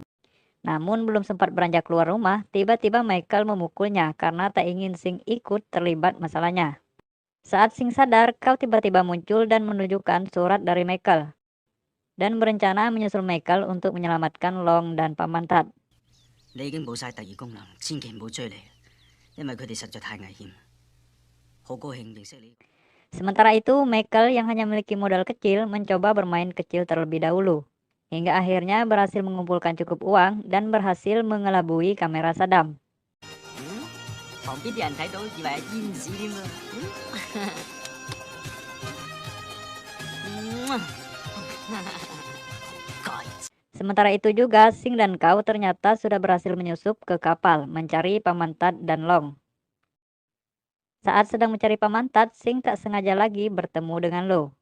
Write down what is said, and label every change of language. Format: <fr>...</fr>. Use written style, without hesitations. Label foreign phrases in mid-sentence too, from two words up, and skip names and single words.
<id>Namun belum sempat beranjak keluar rumah, tiba-tiba Michael memukulnya karena tak ingin Sing ikut terlibat masalahnya. Saat Sing sadar, kau tiba-tiba muncul dan menunjukkan surat dari Michael. Dan berencana menyusul Michael untuk menyelamatkan Long dan Pamantat.</id> <yue>你已經冇晒第二功能，千祈唔好追你，因為佢哋實在太危險。好高興認識你。</yue> <id>Sementara itu, Michael yang hanya memiliki modal kecil mencoba bermain kecil terlebih dahulu. Hingga akhirnya berhasil mengumpulkan cukup uang dan berhasil mengelabui kamera Saddam.</id> <yue>旁邊啲人睇到以為係煙屎添啊！</yue> <id>Sementara itu juga, Sing dan Kau ternyata sudah berhasil menyusup ke kapal mencari Pamantat dan Long. Saat sedang mencari Pamantat, Sing tak sengaja lagi bertemu dengan Lo.</id>